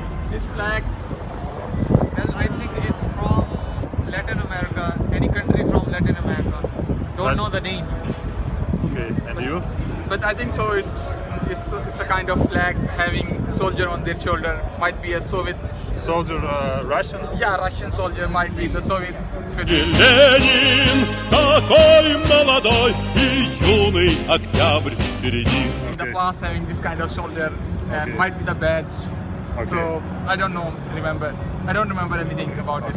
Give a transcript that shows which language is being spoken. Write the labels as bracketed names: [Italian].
[English] This flag, well, I think it's from Latin America. Any country from Latin America. Don't know the name. Okay. And you? But I think so. It's a kind of flag having soldier on their shoulder. Might be a Soviet. Soldier, Russian? Yeah, Russian soldier. Might be the Soviet Federation. [Russian] Ленин такой молодой и юный октябрь впереди. [English] In the past, having this kind of shoulder and might be the badge. Okay. So I don't know. I don't remember anything about this.